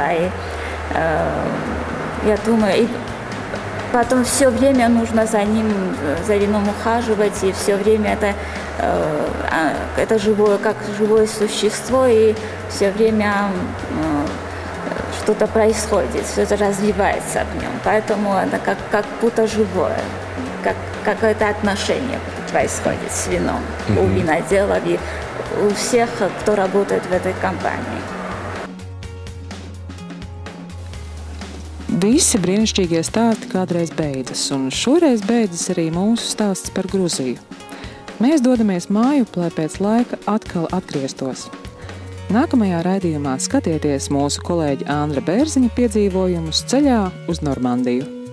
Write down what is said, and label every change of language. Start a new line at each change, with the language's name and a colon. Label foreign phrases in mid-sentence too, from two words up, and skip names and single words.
Russian: И я думаю, и потом все время нужно за вином ухаживать, и все время это живое, как живое существо, и все время что-то происходит, все это развивается в нем. Поэтому это как будто живое, как какое-то отношение происходит с вином у виноделов и у всех, кто работает в этой компании.
Latvian: Visi brīnišķīgie stāsti kādreiz beidzas, un šoreiz beidzas arī mūsu stāsts par Gruziju. Mēs dodamies mājup, lai pēc laika atkal atgrieztos. Nākamajā raidījumā skatieties mūsu kolēģa Andra Bērziņa piedzīvojumus ceļā uz Normandiju.